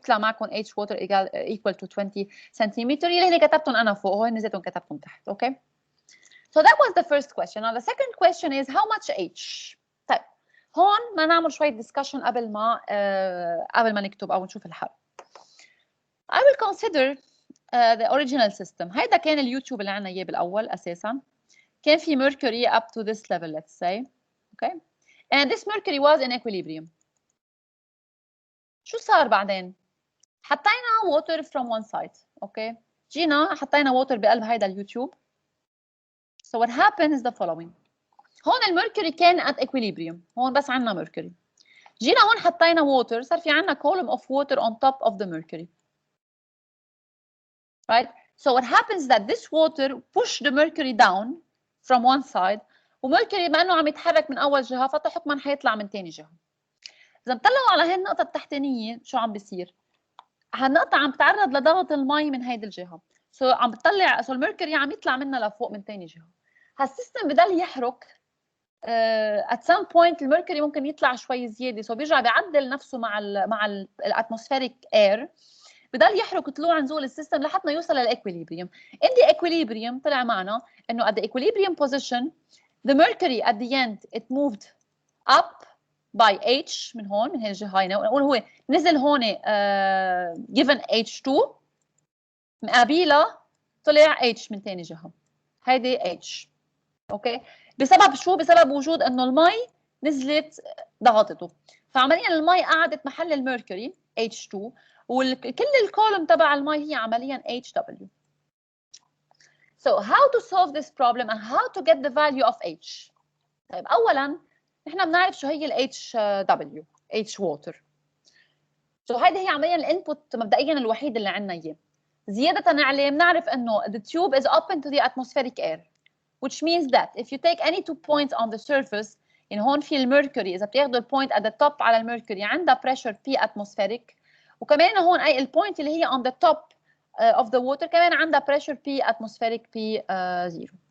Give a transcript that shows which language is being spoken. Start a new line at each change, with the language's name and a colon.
Arabic: طلع معكم H water equal to 20 centimeter. يلي هني كتبتهم أنا فوق وهن نزلتهم كتبتهم تحت.
English: Okay. So that was the first question. Now the second question is how much H?
Arabic: طيب هون ما نعمل شوية discussion قبل ما نكتب أو نشوف الحل.
English: I will consider the original system.
Arabic: هيدا كان اليوتيوب اللي عنا إياه بالأول أساساً. كان في
English: mercury up to this level, let's say. Okay. And this mercury was in equilibrium.
Arabic: شو صار بعدين؟ حطينا
English: water from one side. Okay.
Arabic: جينا حطينا water بقلب هيدا اليوتيوب.
English: So what happened is the following.
Arabic: هون الميركوري كان
English: at equilibrium.
Arabic: هون بس عنا mercury. جينا هون حطينا water. صار في عنا
English: column of water on top of the mercury. Right? So what happens is that this water pushed the mercury down from one side.
Arabic: وميركوري بما انه عم يتحرك من اول جهه فحكما حيطلع من ثاني جهه. اذا بتطلعوا على هي النقطه التحتانيه شو عم بيصير؟ هالنقطه عم تتعرض لضغط المي من هيدي الجهه. عم بتطلع الميركوري عم يطلع منها لفوق من ثاني جهه. هالسيستم بضل يحرك
English: at some point
Arabic: الميركوري ممكن يطلع شوي زياده، بيرجع بيعدل نفسه مع الاتموسفيريك اير، بضل يحرك طلوع نزول السيستم لحد ما يوصل للاكويليبريم.
English: in the equilibrium
Arabic: طلع معنا انه
English: at the equilibrium position the mercury at the end it moved up by H
Arabic: من هون من هي الجهه هاي، نقول هو نزل هون given H2 مقابلها طلع H من ثاني جهه، هيدي H. اوكي، بسبب شو؟ بسبب وجود انه المي نزلت ضغطته، فعمليا المي قعدت محل الميركوري H2 وكل الكولوم تبع المي هي عمليا HW.
English: So how to solve this problem and how to get the value of H؟
Arabic: طيب اولا نحن بنعرف شو هي ال
English: HW H water.
Arabic: So هيدي هي عمليا الانبوت مبدئيا الوحيد اللي عندنا اياه. زيادة عليه بنعرف انه
English: the tube is open to the atmospheric air, which means that if you take any 2 points on the surface،
Arabic: يعني هون في الميركوري اذا بتاخذوا البوينت
English: at the top
Arabic: على الميركوري عندها pressure P atmospheric، وكمان هون اي البوينت اللي هي
English: on the top of the water
Arabic: كمان عندها pressure P atmospheric P 0.